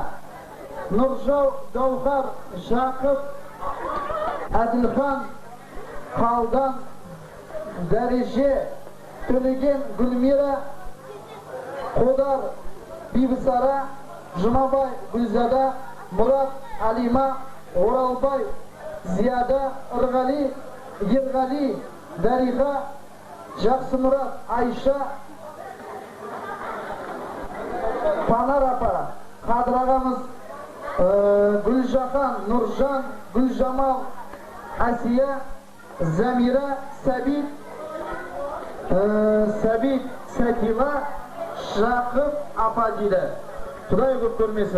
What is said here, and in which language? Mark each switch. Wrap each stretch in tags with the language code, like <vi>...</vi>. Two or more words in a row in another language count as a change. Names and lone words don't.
<kk>Нұржау, Гаухар, Жақып, Әділхан, Қалдан, Дәреже, Төлеген, Гүлмира, Қодар, Бибісара, Жұмабай, Гүлзада, Мұрат, Алима, Оралбай, Зияда, Ырғали, Ерғали, Дариға, Жақсымұрат, Айша, Панар апа, Қадыр ағамыз, Гүлжахан, Нұржан, Гүлжамал, Асия,</kk> <kaa>Zamira Sabit Sakila Shaqib apa deydi. Xudoy ko'p ko'rmesin.</kaa>